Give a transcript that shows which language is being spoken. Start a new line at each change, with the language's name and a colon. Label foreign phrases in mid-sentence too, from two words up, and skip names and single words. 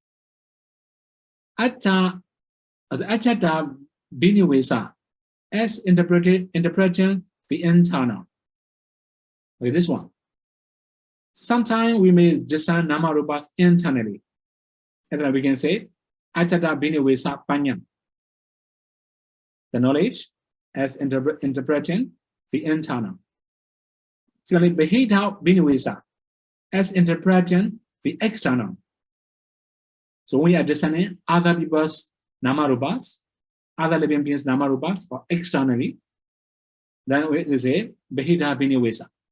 Pali: Atta binivesa
English: as interpreting the internal. Okay, this one. Sometimes we may discern nama rupas internally. And then we can say
Pali: atta binivesa panya.
English: The knowledge as interpreting the internal. Similarly,
Pali: behita binivesa
English: as interpreting the external. So when we are discerning other people's namarupas, other living beings namarupas, or externally, then we say
Pali: behita binivesa.